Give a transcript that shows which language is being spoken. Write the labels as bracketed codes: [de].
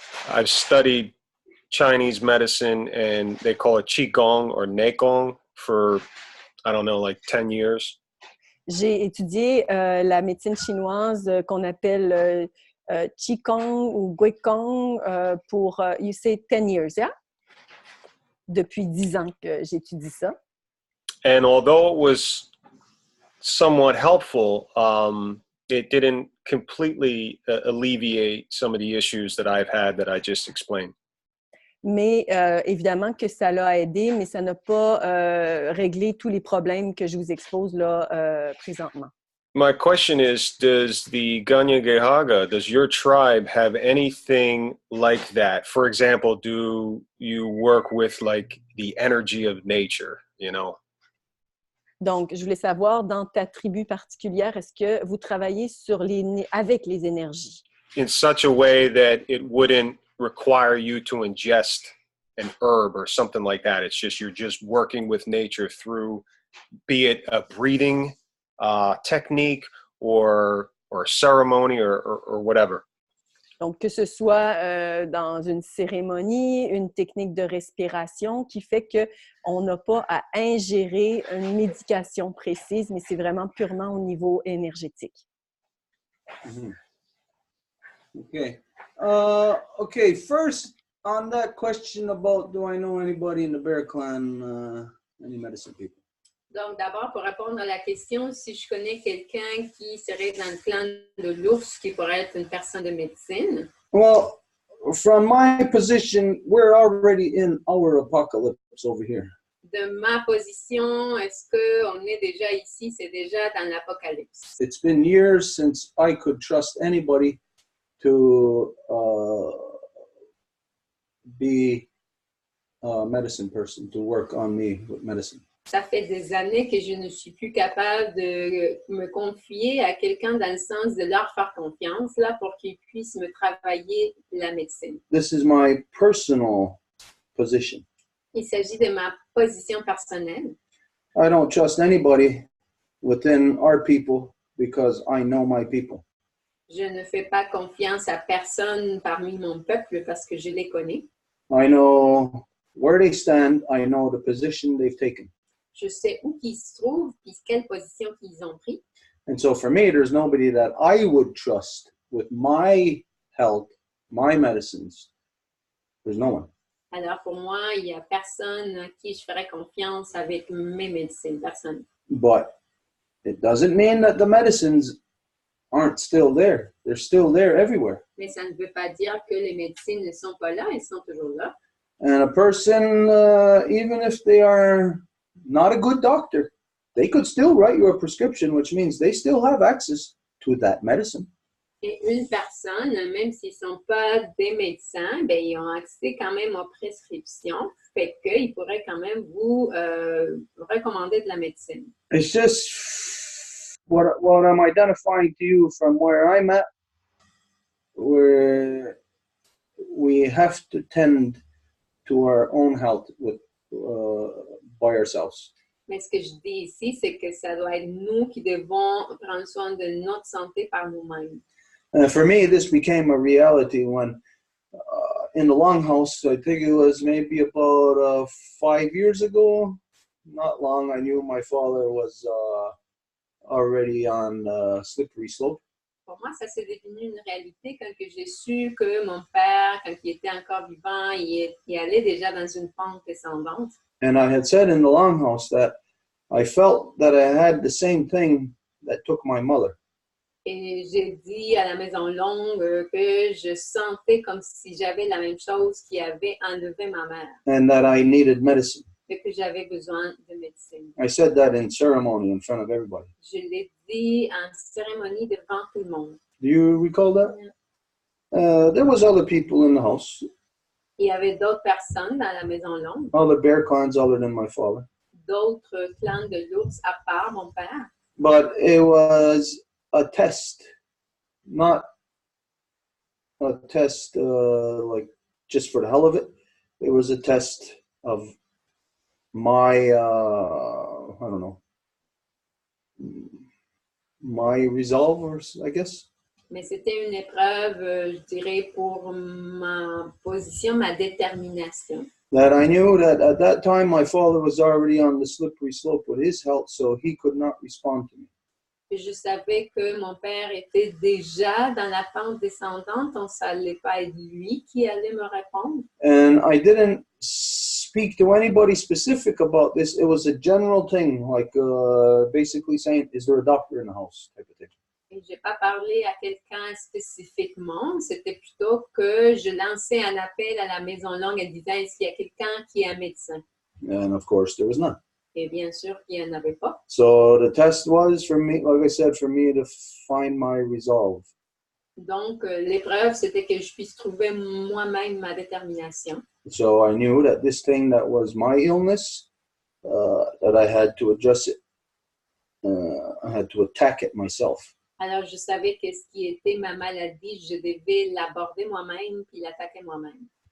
[en] I've studied Chinese medicine and they call it Qigong or Neigong for, I don't know, like 10 years. [fr] J'ai étudié la médecine chinoise qu'on appelle Qigong ou Guikong pour, [en] you say 10 years, yeah? [fr] Depuis 10 ans que j'étudie ça. [en] And although it was somewhat helpful, it didn't completely alleviate some of the issues that I've had that I just explained. [fr] Mais évidemment que ça l'a aidé, mais ça n'a pas réglé tous les problèmes que je vous expose là présentement. [en] My question is, does the Ganya Gehaga, does your tribe have anything like that? For example, do you work with like the energy of nature, you know? [fr] Donc, je voulais savoir, dans ta tribu particulière, est-ce que vous travaillez avec les énergies? [en] In such a way that it wouldn't require you to ingest an herb or something like that. It's just, you're just working with nature through be it a breathing technique or a ceremony or whatever. [fr] Donc, que ce soit dans une cérémonie, une technique de respiration qui fait qu'on n'a pas à ingérer une médication précise, mais c'est vraiment purement au niveau énergétique. [en] Mm-hmm. Okay. Okay, first, on that question about do I know anybody in the bear clan, any medicine people? [fr] Donc, d'abord, pour répondre à la question, si je connais quelqu'un qui serait dans le clan de l'ours, qui pourrait être une personne de médecine. [en] Well, from my position, we're already in our apocalypse over here. [fr] De ma position, est-ce qu'on est déjà ici? C'est déjà dans l'apocalypse. [en] It's been years since I could trust anybody to be a medicine person, to work on me with medicine. [fr] Ça fait des années que je ne suis plus capable de me confier à quelqu'un dans le sens de leur faire confiance là, pour qu'ils puissent me travailler la médecine. [en] This is my personal position. [fr] Il s'agit de ma position personnelle. [en] I don't trust anybody within our people because I know my people. [fr] Je ne fais pas confiance à personne parmi mon peuple parce que je les connais. [en] I know where they stand. I know the position they've taken. [fr] Je sais où ils se trouvent et quelle position qu'ils ont pris. [en] And so for me, there's nobody that I would trust with my health, my medicines. There's no one. [fr] Alors pour moi, il n'y a personne à qui je ferais confiance avec mes médecines, personne. [en] But it doesn't mean that the medicines aren't still there. They're still there everywhere. [fr] Mais ça ne veut pas dire que les médecines ne sont pas là, elles sont toujours là. [en] And a person, even if they are not a good doctor, they could still write you a prescription, which means they still have access to that medicine. [fr] Et une personne, même s'ils ne sont pas des médecins, ben, ils ont accès quand même aux prescriptions, fait qu'ils pourraient quand même vous recommander de la médecine. [en] It's just what I'm identifying to you from where I'm at, where we have to tend to our own health with by ourselves. [fr] Mais ce que je dis ici, c'est que ça doit être nous qui devons prendre soin de notre santé par nous-mêmes. [en] For me, this became a reality when in the Longhouse, I think it was maybe about 5 years ago, not long, I knew my father was already on slippery slope. [fr] Pour moi, ça s'est devenu une réalité quand que j'ai su que mon père, quand il était encore vivant, il allait déjà dans une pente descendante. [en] And I had said in the Longhouse that I felt that I had the same thing that took my mother. [fr] Et j'ai dit à la Maison Longue que je sentais comme si j'avais la même chose qui avait enlevé ma mère. [en] And that I needed medicine. [fr] Et que j'avais besoin de médecine. [en] I said that in ceremony in front of everybody. [fr] Je l'ai dit en cérémonie devant tout le monde. [en] Do you recall that? There was other people in the house. [fr] Il y avait d'autres personnes dans la Maison Longue. [en] Other bear clans other than my father. [fr] D'autres clans de l'ours à part mon père. [en] But it was a test, not a test like just for the hell of it. It was a test of my, I don't know, my resolve, I guess. [fr] Mais c'était une épreuve, je dirais, pour ma position, ma détermination. [en] That I knew that at that time my father was already on the slippery slope with his health, so he could not respond to me. [fr] Je savais que mon père était déjà dans la pente descendante, donc ça n'allait pas être lui qui allait me répondre. [en] And I didn't speak to anybody specific about this. It was a general thing, like basically saying, is there a doctor in the house, type of thing. [fr] Et je n'ai pas parlé à quelqu'un spécifiquement, c'était plutôt que je lançais un appel à la Maison Longue en disant, est-ce qu'il y a quelqu'un qui est un médecin? [en] And of course, there was none. [fr] Et bien sûr qu'il n'y en avait pas. [en] So the test was for me, like I said, for me to find my resolve. [fr] Donc, l'épreuve, c'était que je puisse trouver moi-même ma détermination. [en] So I knew that this thing that was my illness, that I had to adjust it. I had to attack it myself. [fr] Alors, je savais que ce qui était ma maladie, je devais l'aborder moi-même puis l'attaquer moi-même.